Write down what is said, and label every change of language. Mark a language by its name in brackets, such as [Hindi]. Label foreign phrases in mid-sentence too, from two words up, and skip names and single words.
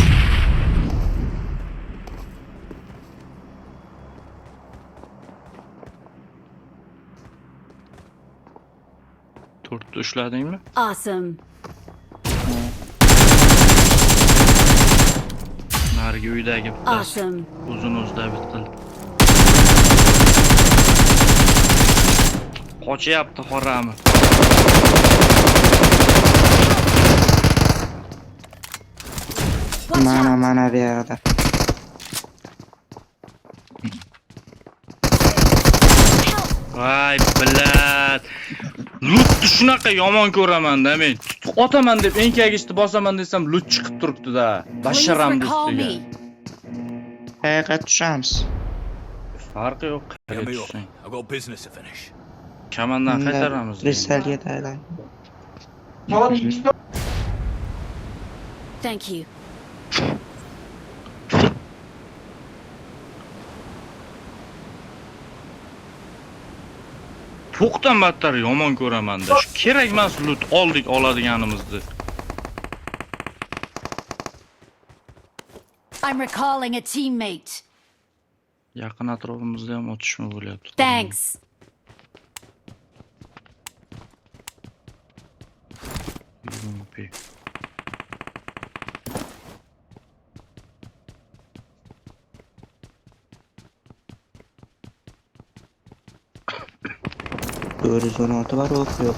[Uzbek] To'rtni ushladingmi? [English] Awesome. [Uzbek] Narigi uydagi bittasi. [English] Awesome. [Uzbek] Uzun David qildi. Qochyapti qorami. [English] Watch out. [Uzbek] Mana bu yerda. [English] Help! [Uzbek] Voy billat. Lootni shunaqa yomon ko'raman-da men. Otaman deb enkagichni bosaman desam loot chiqib turibdi-da. [English] Please [Uzbek] Basharamni [English] recall [Uzbek] ustiga. [English] me. [Uzbek] Qayerga tushamiz? Farqi yo'q. [English] Get [Uzbek] Qayerga [English] me up. [Uzbek] tushsang. [English] I've got business to finish. [Uzbek] Kamandan qaytaramiz. Kristalga taylan. [English] Thank you. [Uzbek] To'qdan battar yomon ko'raman-da. Shu kerak emas loot oldik oladiganimizni. [English] I'm recalling a teammate. [Uzbek] Yaqin atrofimizda ham otishma bo'lyapti. [English] Thanks. [Uzbek] UMP. $416 var, o'q yo'q.